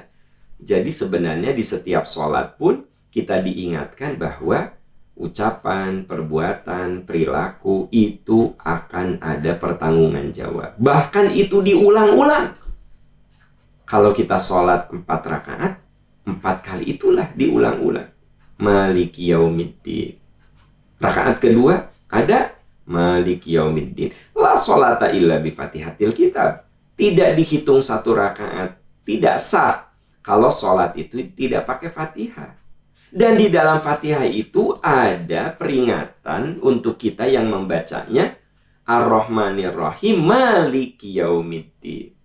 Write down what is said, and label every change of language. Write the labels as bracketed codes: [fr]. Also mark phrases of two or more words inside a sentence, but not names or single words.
[id] Jadi sebenarnya di setiap sholat pun kita diingatkan bahwa ucapan, perbuatan, perilaku itu akan ada pertanggungan jawab. Bahkan itu diulang-ulang. Kalau kita sholat 4 rakaat, 4 kali itulah diulang-ulang. [ar] مالك يوم الدين. [id] Rakaat kedua ada [ar] مالك يوم الدين. لا صلاة إلا بفاتحة الكتاب. [id] Tidak dihitung 1 rakaat. Tidak sah kalau sholat itu tidak pakai Fatihah. Dan di dalam Fatihah itu ada peringatan untuk kita yang membacanya. [ar] الرحمن الرحيم مالك يوم الدين.